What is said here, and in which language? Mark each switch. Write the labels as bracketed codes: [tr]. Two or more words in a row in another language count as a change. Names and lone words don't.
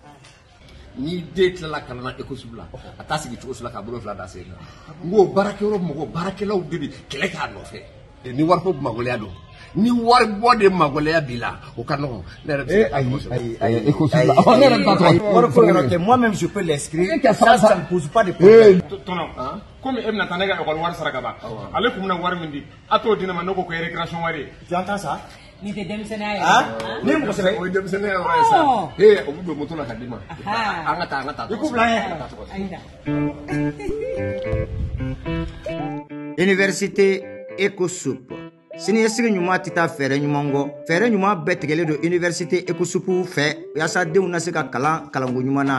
[bm] Ni den tilala kalan na Ecosip la a t'a sigi cogo si la k'a bolo fila d'a sen kan. N ko baarakɛyɔrɔ mɔgɔ baarakɛlaw de bɛ kɛlɛ k'a nɔfɛ. Ni wari ko magɔlɛya don. Ni wari bɔ de magɔlɛya b'i la o ka nɔgɔn. Ne yɛrɛ bɛ se ka ayi Ecosip la. Ne yɛrɛ bɛ taa wari ko yɔrɔ tɛ [fr] moi-même je peux l'inscrire. Ça ne pose pas de problème. [bm] Tɔnɔ komi e bɛna taa ne ka école wari sara ka ban ale kun bɛna wari min di a t'o di ne ma ne ko récréation wari ye. [fr] Tu entends ça? [bm] Nin tɛ denmisɛnniya ye. Ne mɔgɔ sɛbɛn. O ye denmisɛnniya yɔrɔ ye sa. O bɛ don moto la ka d'i ma. An ka taa. I k'u bila yen. Université Ecosip. Siniɲɛsigi ɲuman tɛ taa fɛɛrɛ ɲuman kɔ. Fɛɛrɛ ɲuman bɛɛ tigɛlen don Université Ecosip fɛ yaasa denw na se ka kalan kalanko ɲuman na.